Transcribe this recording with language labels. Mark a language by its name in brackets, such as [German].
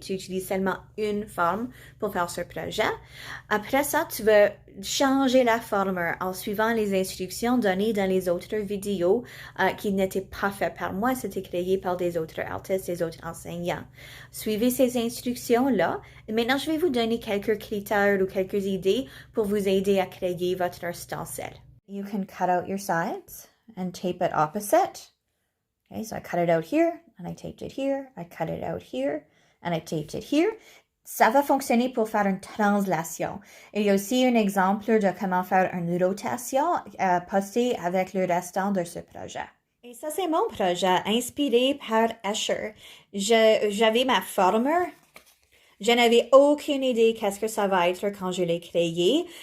[French] Tu utilises seulement une forme pour faire ce projet. Après ça, tu vas changer la forme en suivant les instructions données dans les autres vidéos qui n'étaient pas faites par moi, c'était créé par des autres artistes, des autres enseignants. Suivez ces instructions-là. Maintenant, je vais vous donner quelques critères ou quelques idées pour vous aider à créer votre stencil. [English] You can cut out your sides and tape it opposite. Okay, so I cut it out here, and I taped it here. I cut it out here, and I taped it here. [French] Ça va fonctionner pour faire une translation. Il y a aussi un exemple de comment faire une rotation postée avec le restant de ce projet. Et ça, c'est mon projet inspiré par Escher. J'avais ma formule. Je n'avais aucune idée qu'est-ce que ça va être quand je l'ai créé.